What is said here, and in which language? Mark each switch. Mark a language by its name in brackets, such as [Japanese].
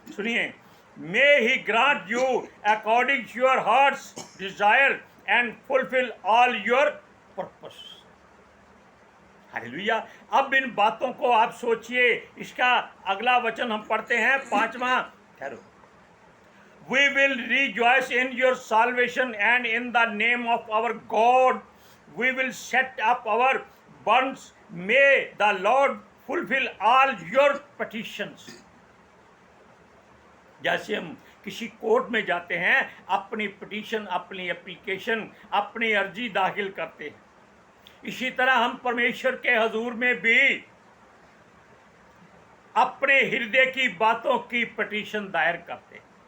[English] सुनिए, may he grant you according to your heart's desire and fulfil all your purpose. Hallelujah. [Hindi] अब इन बातों को आप सोचिए। इसका अगला वचन हम पढ़ते हैं, 5वां। ठहरो। [English] We will rejoice in your salvation, and in the name of our God we will set up our bonds. May the Lord fulfill all your petitions. [Hindi] जैसे हम किसी कोर्ट में जाते हैं, अपनी पिटीशन, अपनी एप्लीकेशन, अपनी अर्जी दाखिल करते हैं, इसी तरह हम परमेश्वर के हजूर में भी अपने हृदय की बातों की पिटीशन दायर करते हैं।